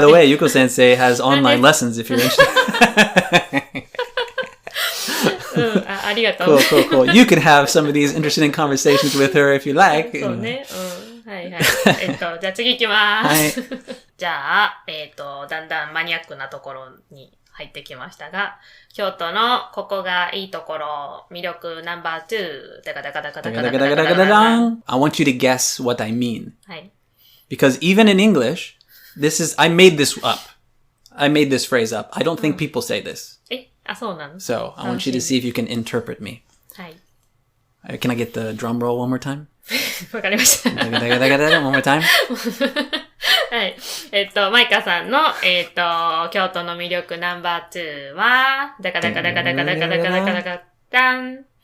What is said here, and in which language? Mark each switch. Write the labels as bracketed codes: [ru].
[en] By the way, ゆうこ先生 has online lessons if you're interested. [ja] ありがとう。 [en] Cool. You can have some of these interesting conversations with her if you like. [ja] そうね。はい。じゃあ次行きます。はい。じゃあ、だんだんマニアックなところに入ってきましたが、京都のここがいいところ、魅力ナンバー2、ダカダカダカダカダカダカダカダカ。 [en] I want you to guess what I mean. [ja] はい。 [en] Because even in English, I made this up. I made this phrase up. I don't think people say this. [ja] そうなの? [en] So, I want you to see if you can interpret me. [ja] はい。 [en] Can I get the drum roll one more time? [ja] わかりました。 [en] One more time? [ja] はい。マイカさんの、京都の魅力ナンバー2は、ダカダカダカダカダカダカダカダカダン。